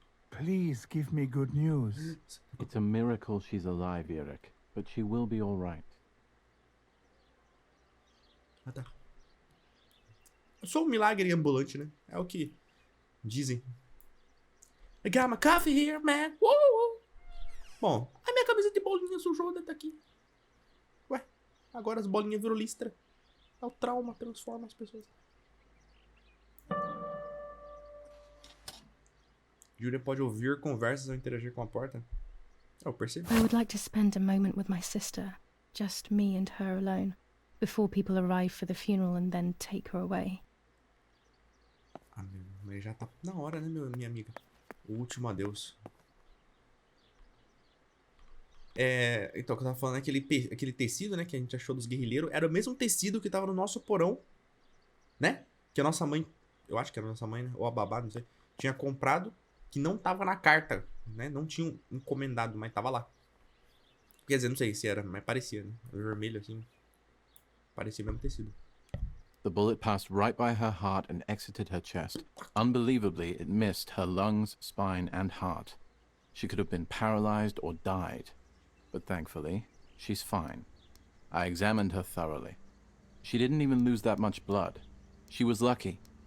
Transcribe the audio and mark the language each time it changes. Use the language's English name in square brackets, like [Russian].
[English] Please give me good news. It's a miracle she's alive, Eric, but she will be all right. [Portuguese] Ah, tá. Eu sou um milagre ambulante, né? É o que dizem. [English] I got my coffee here, man. [Portuguese] Bom, a minha camisa de bolinha sujou, tá aqui. Ué, agora as bolinhas viram listra. É o trauma, transforma as pessoas. Julia pode ouvir conversas ou interagir com a porta? Eu percebi. [English] I would like to spend a moment with my sister. Just me and her alone. Before people arrive for the funeral and then take her away. [Portuguese] Ah, mas já tá na hora, né, minha amiga? O último adeus. Então, o que eu tava falando, aquele tecido, né, que a gente achou dos guerrilheiros, era o mesmo tecido que tava no nosso porão, né? Que a nossa mãe, eu acho que era a nossa mãe, né? Ou a babá, não sei, tinha comprado, que não tava na carta, né? Não tinha encomendado, mas tava lá. Quer dizer, não sei se era, mas parecia, né? Vermelho, assim. Parecia mesmo tecido. [English] The bullet passed right by her heart and exited her chest. Unbelievably, it missed her lungs, spine, and heart. She could have been paralyzed or died. But thankfully, she's fine. I examined her thoroughly. She didn't even lose that much blood. She was lucky.